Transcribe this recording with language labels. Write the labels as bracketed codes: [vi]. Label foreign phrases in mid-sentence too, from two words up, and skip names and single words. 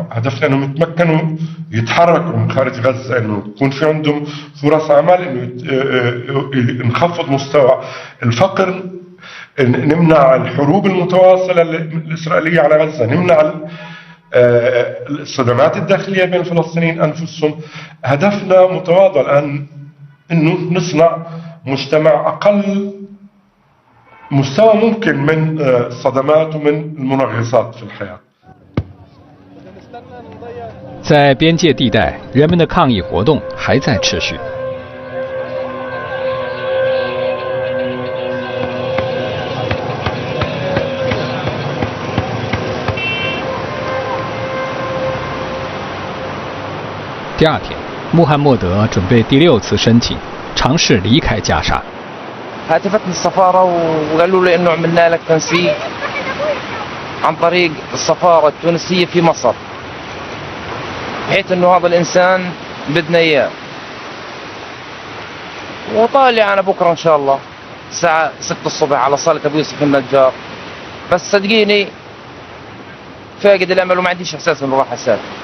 [ar] هدفنا انهم يتمكنوا يتحركوا من خارج غزه، انه يكون في عندهم فرص عمل، انه نخفض مستوى الفقر، نمنع الحروب المتواصله الاسرائيليه على غزه، نمنع الصدمات الداخليه بين الفلسطينيين انفسهم. هدفنا متواضع الان انه نصنع مجتمع اقل مستوى ممكن من الصدمات ومن المنغصات في الحياة. [zh] 在边界地带，人们的抗议活动还在持续。第二天，穆罕默德准备第6次申请，尝试离开加沙。 [ar] هاتفتني السفارة وقالوا لي انه عملنا لك تنسيق عن طريق السفارة التونسية في مصر، بحيث انه هذا الانسان بدنا اياه. وطالع انا بكره ان شاء الله الساعة 6 الصبح على صالة ابو يوسف النجار، بس صدقيني فاقد الامل وما عنديش احساس انه راح اسافر.